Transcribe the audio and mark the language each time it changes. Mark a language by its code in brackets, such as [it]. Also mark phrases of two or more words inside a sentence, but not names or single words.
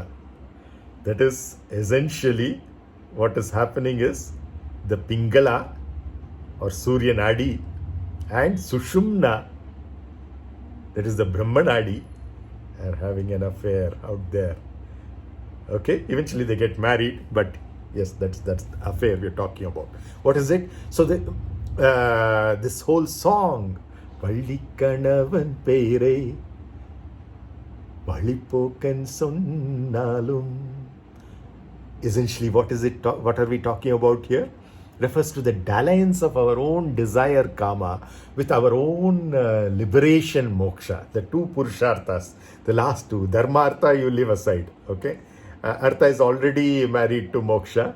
[en] That is essentially what is happening is the Pingala or Surya Nadi and Sushumna, that is the Brahmanadi, are having an affair out there. Okay, eventually they get married, but yes, that's the affair we're talking about. What is it? So this whole song, [ta] வள்ளி கணவன் பேரை வழிப்போக்கன் சொன்னாலும், [en] essentially what is it? What are we talking about here? Refers to the dalliance of our own desire kama with our own liberation moksha, the two purusharthas, the last two. [sa] Dharma artha [en] you leave aside, okay? Artha is already married to moksha.